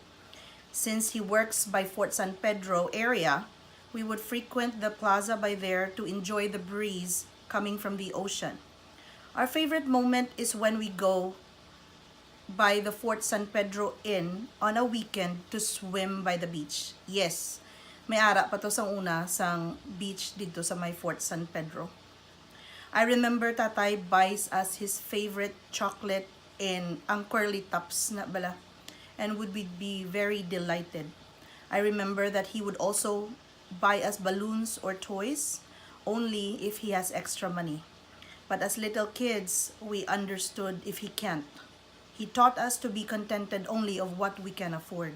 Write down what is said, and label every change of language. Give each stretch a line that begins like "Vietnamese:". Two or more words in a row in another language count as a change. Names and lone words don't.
English: Since he works by Fort San Pedro area, we would frequent the plaza by there to enjoy the breeze coming from the ocean. Our favorite moment is when we go by the Fort San Pedro Inn on a weekend to swim by the beach. Yes,
Hiligaynon: may ara pa to sang una sang beach dito sa may Fort San Pedro.
English: I remember tatay buys us his favorite chocolate and
Hiligaynon: ang curly tops na bala,
English: and would be very delighted. I remember that he would also buy us balloons or toys only if he has extra money. But as little kids, we understood if he can't. He taught us to be contented only of what we can afford.